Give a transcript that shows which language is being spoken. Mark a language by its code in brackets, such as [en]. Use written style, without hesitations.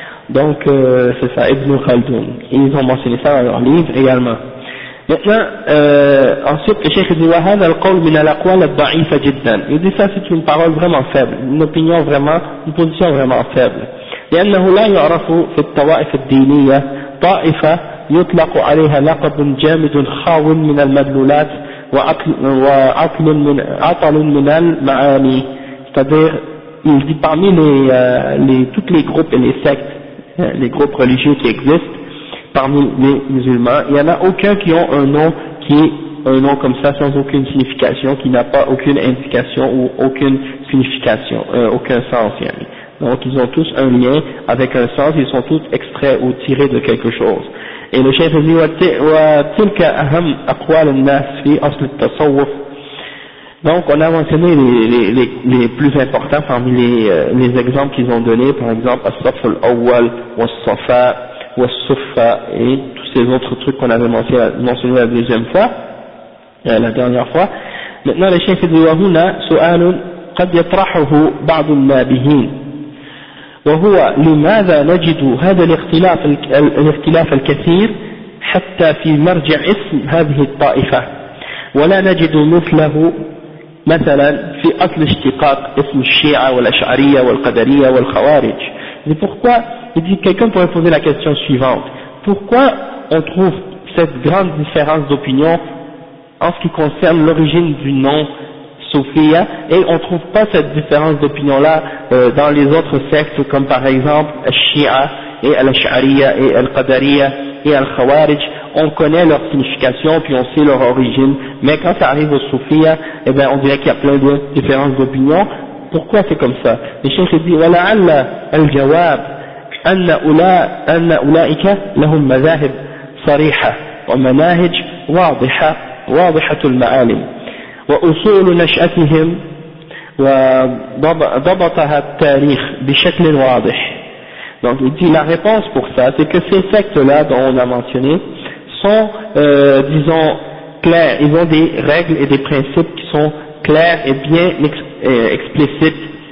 [fr] Donc c'est ça, Ibn Khaldun, et ils ont mentionné ça dans leur livre également. Maintenant, ensuite le Cheikh dit [ar] وهذا القول من الأقوال الضعيفة جدا. [fr] Il dit ça c'est une parole vraiment faible, une opinion vraiment, une position vraiment faible. [ar] لأنه لا يعرف في الطوائف الدينية طائفة يطلق عليها لقب جامد خاو من المدلولات وعطل من المعاني. [fr] C'est-à-dire, il dit parmi toutes les groupes et les sectes, les groupes religieux qui existent parmi les musulmans, il n'y en a aucun qui ont un nom qui est un nom comme ça sans aucune signification, qui n'a pas aucune indication ou aucune signification, aucun sens. Donc ils ont tous un lien avec un sens, ils sont tous extraits ou tirés de quelque chose. Et le chef dit [ar] وَتِلْكَ أَهَمْ أَقْوَالِ النَّاسِ فِي أَصْلِ التَّصَوُّفِ. [fr] Donc on a mentionné les plus importants parmi les exemples qu'ils ont donnés, par exemple as-Saf al-Awwal, was-Safa, was-Suffa et tous ces autres trucs qu'on avait mentionné la deuxième fois, la dernière fois. Maintenant le chef dit [ar] وَهُنَا سؤال قد يطرحه بعض النابهين وهو لماذا نجد هذا الاختلاف الكثير حتى في مرجع اسم هذه الطائفة ولا نجد مثله مثلا في أصل اشتقاق اسم الشيعة والأشعرية والقدرية والخوارج. [fr] Mais pourquoi, il dit, quelqu'un pourrait poser la question suivante, pourquoi on trouve cette grande différence d'opinion en ce qui concerne l'origine du nom Soufia, et on ne trouve pas cette différence d'opinion-là dans les autres sectes, comme par exemple Al-Shia et Al-Ash'ariya et Al-Qadariya et Al-Khawarij. On connaît leur signification puis on sait leur origine, mais quand ça arrive au Soufia, eh ben on dirait qu'il y a plein de différences d'opinion. Pourquoi c'est comme ça? Le cheikh dit [ar] وَلَعَلَّ الْجَوَابِ أَنَّ أُولَئِكَ لَهُمْ مَذَاهِبْ صَرِيحَةٌ وَمَنَاهِجْ واضحة واضحة المعالم وأصول نشأتهم وضبطها التاريخ بشكل واضح. [fr] Donc il dit la réponse pour ça, c'est que ces sectes-là dont on a mentionné sont, disons, clairs, ils ont des règles et des principes qui sont clairs et bien explicites,